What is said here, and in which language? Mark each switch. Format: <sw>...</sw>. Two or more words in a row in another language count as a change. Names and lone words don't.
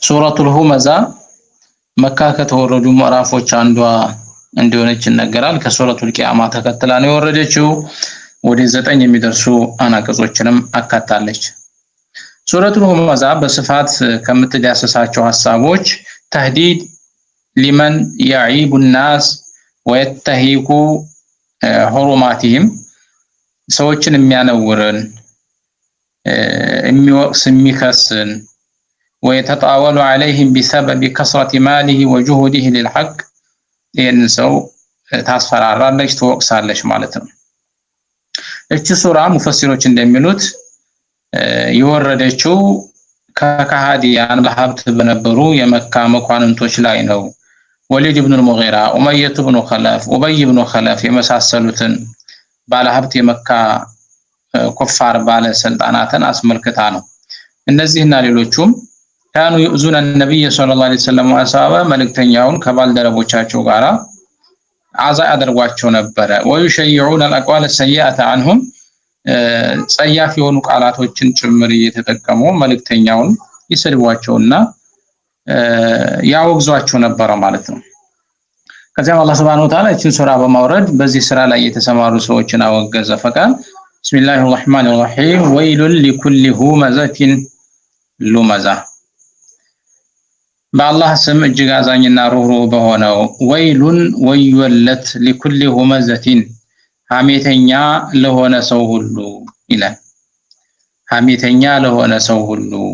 <am>ሱረቱል ሁመዛ መካ ከተወረዱ ምዕራፎች አንዷ እንደሆነች ይነገራል። ከሱረቱል ቂያማ ተከትላ ነው የወረደችው። ወደ 9 የሚደርሱ አናቀጾችንም አካታለች። ሱረቱል ሁመዛ በስፋት ከምትዳሰሳቸው ሐሳቦች</am> <ar>تهديد لمن يعيب الناس ويتهيك حرماتهم</ar> <am>ሰዎችን የሚያነውርን የሚወቅስ የሚከስን</am> <ar>ويتطاول عليهم بسبب كثرة ماله وجهوده للحق</ar> <am>ይህን ሰው ታስፈራራለች ትወቅሳለች ማለት ነው። እቺ ሱራ ሙፈሲሮች እንደሚሉት የወረደችው ከካሃዲያን ለሀብት በነበሩ የመካ መኳንንቶች ላይ ነው። ወሊድ ኢብኑ አልሙጊራ፣ ኡመየህ ኢብኑ ኸለፍ፣ ኡበይ ኢብኑ ኸለፍ የመሳሰሉትን ባለሀብት የመካ ኩፋር ባለስልጣናትን አስመልክታ ነው። እነዚህና ሌሎቹም</am> <ar>كانوا يؤذون النبي صلى الله عليه وسلم وأصحابه</ar> <am>መልእክተኛውን ከባልደረቦቻቸው ጋር አዛ ያደርጓቸው ነበረ።</am> <ar>ويشيعون الأقوال السيئة عنهم</ar> <am>ጸያፍ የሆኑ ቃላቶችን ጭምር እየተጠቀሙ መልእክተኛውን ይሰድቧቸውና ያወግዟቸው ነበረ ማለት ነው። ከዚያም አላህ</am> <ar>سبحانه وتعالى</ar> <am>እቺን ሱራ በማውረድ በዚህ ስራ ላይ የተሰማሩ ሰዎችን አወገዘ።</am> <ar>فقال بسم الله الرحمن الرحيم ويل لكل همزة لمزة</ar> <am>በአላህ ስም እጅግ አዛኝና ሩህሩህ በሆነው ወይሉን ወዮለት</am> <ar>لكل همزة</ar> <am>ሐሜተኛ ለሆነ ሰው ሁሉ ይላል። ሐሜተኛ ለሆነ ሰው ሁሉ</am>